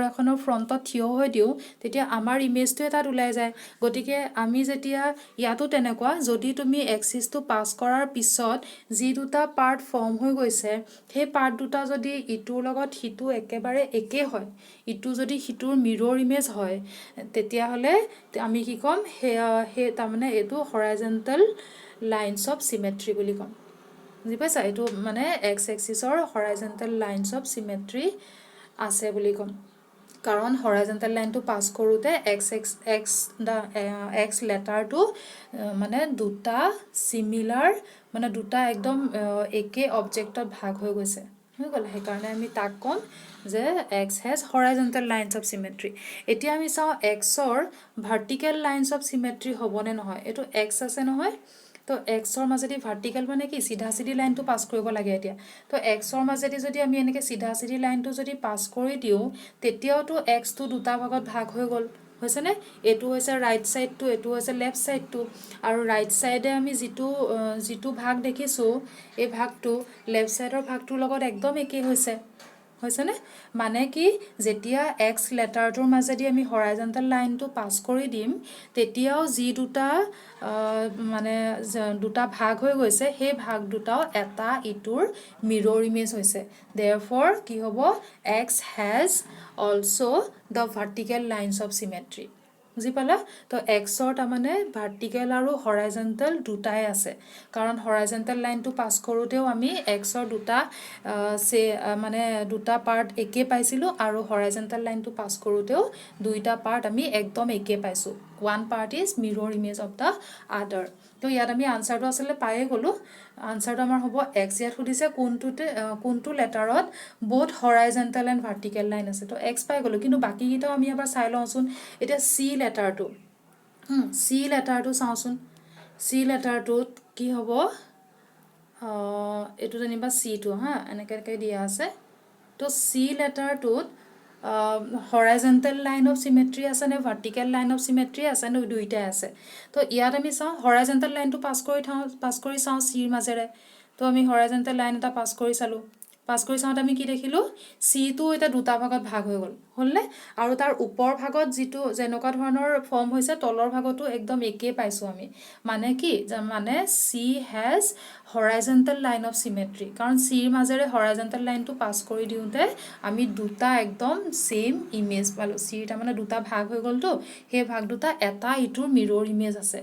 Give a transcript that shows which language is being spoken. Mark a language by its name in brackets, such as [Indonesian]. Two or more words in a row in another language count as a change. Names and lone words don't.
[Assamese] এখনৰ ফ্ৰন্টত থিয় হৈ দিও তেতিয়া আমাৰ ইমেজটো এটা ওলাই যায় গটিকে আমি যেতিয়া ইয়াতো তেনেকুৱা যদি তুমি এক্সিসটো পাস কৰাৰ পিছত যি দুটা পাৰ্ট ফৰ্ম হৈ গৈছে সেই পাৰ্ট দুটা যদি ইটোৰ লগত হিটো একেবাৰে একে হয় ইটো যদি হিটোৰ [English] mirror image [Assamese] হয় তেতিয়া হলে আমি কি কম হে তাৰ মানে এটো [English] horizontal lines of symmetry [Assamese] বুলি কম বুজি পাইছা এটো মানে x axisৰ [English] horizontal lines of symmetry [Assamese] আছে বুলি কম কাৰণ horizontal line টো পাস কৰোতে x লেটাৰটো মানে দুটা সিমিলাৰ মানে দুটা একদম একে অবজেক্টত ভাগ হৈ গৈছে হৈ গল হে কাৰণে আমি তাক কম যে [English] x has horizontal lines of symmetry [Assamese] এতিয়া আমি চাও x ৰ [English] vertical lines of symmetry [Assamese] হ'বনে নহয় এটো x আছে নহয় তো x ৰ মাজেদি ভাৰ্টিকেল মানে কি সিধা সিধি লাইনটো পাস কৰিব লাগে এতিয়া তো x ৰ মাজেদি যদি আমি এনেকে সিধা সিধি লাইনটো যদি পাস কৰি দিও তেতিয়াও তো x টো দুটা ভাগত ভাগ হৈ গল হৈছে নে এটো হৈছে [English] right side [Assamese] টু এটো হৈছে [English] left side [Assamese] টু আৰু [English] right side [Assamese] আমি যেটো ভাগ দেখিছো এই ভাগটো লেফট সাইডৰ ভাগটোৰ লগত একদম একে হৈছে হৈছেনে মানে কি যেতিয়া x লেটাৰটোৰ মাজেদি আমি horizontal লাইনটো পাস কৰি দিম তেতিয়াও যি দুটা মানে দুটা ভাগ হৈ গৈছে সেই ভাগ দুটাও এটা ইটোৰ [English] mirror image [Assamese] হৈছে therefore কি হ'ব [English] x has also the vertical lines of symmetry [Assamese] বুজি পালা তো x ৰ তাৰ মানে ভাৰ্টিকেল আৰু হৰাইজন্টেল দুটাই আছে কাৰণ হৰাইজন্টেল লাইনটো পাস কৰোতেও আমি x ৰ দুটা মানে দুটা পাৰ্ট একে পাইছিলো আৰু হৰাইজন্টেল লাইনটো পাস কৰোতেও দুইটা পাৰ্ট আমি একদম একে পাইছো [English] one part is mirror image of the other [Assamese] তো ইয়াত আমি আনসাৰটো আসলে পায়ে গলো আনসাৰটো আমাৰ হ'ব x ইয়াত সুধিছে কোনটো লেটাৰত [English] both horizontal and vertical line [Assamese] আছে তো x পাই গলো কিন্তু বাকি গিটাও আমি এবাৰ চাই লওঁচোন এটা c লেটাৰটো চাওঁচোন c লেটাৰটোত কি হ'ব এটো জানিবা c টো হা এনেকৈ দিয়া আছে তো c লেটাৰটোত [English] horizontal line of symmetry [Assamese] আছে নে [English] vertical line of symmetry [Assamese] আছে নে দুইটা আছে তো ইয়াত আমি চাও [English] horizontal line [Assamese] টো পাস কৰি চাও c ৰ মাজেৰে তো আমি [English] horizontal line [Assamese] এটা পাস কৰি চালো আমি কি দেখিলো c টো এটা দুটা ভাগত ভাগ হৈ গল হ'লনে আৰু তাৰ ওপৰ ভাগত যিটো যেনেকুৱা ধৰণৰ ফৰ্ম হৈছে তলৰ ভাগতো একদম একেই পাইছোঁ আমি মানে কি মানে [English] C has horizontal line of symmetry [Assamese] কাৰণ চিৰ মাজেৰে হৰাইজেণ্টেল লাইনটো পাছ কৰি দিওঁতে আমি দুটা একদম [English] same image [Assamese] পালোঁ চিৰ তাৰমানে দুটা ভাগ হৈ গ'লতো সেই ভাগ দুটা এটা ইটোৰ [English] mirror image [Assamese] আছে